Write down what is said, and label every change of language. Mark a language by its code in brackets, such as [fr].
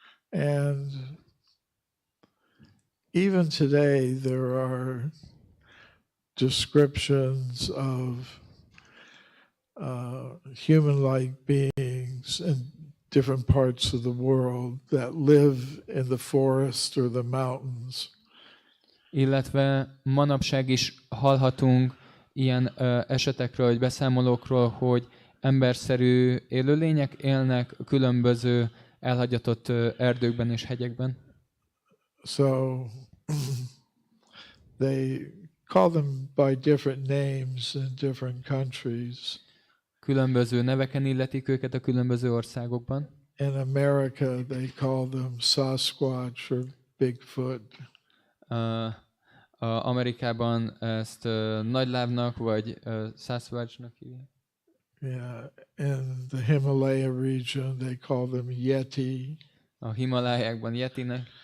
[en] And even today there are descriptions of human-like beings in different parts of the world that live in the forest or the mountains. [hu] Illetve manapság is hallhatunk ilyen esetekről, vagy beszámolókról, hogy emberszerű élőlények élnek különböző elhagyatott erdőkben és hegyekben. [en] So they call them by different names in different countries. [hu] Különböző neveken illetik őket a különböző országokban. [en] In America they call them Sasquatch or Bigfoot. [hu] Amerikában ezt nagylábnak vagy Sasquatchnak hívják. [en] Yeah, in the Himalaya region they call them Yeti. [hu] A Himalájákban Yetinek.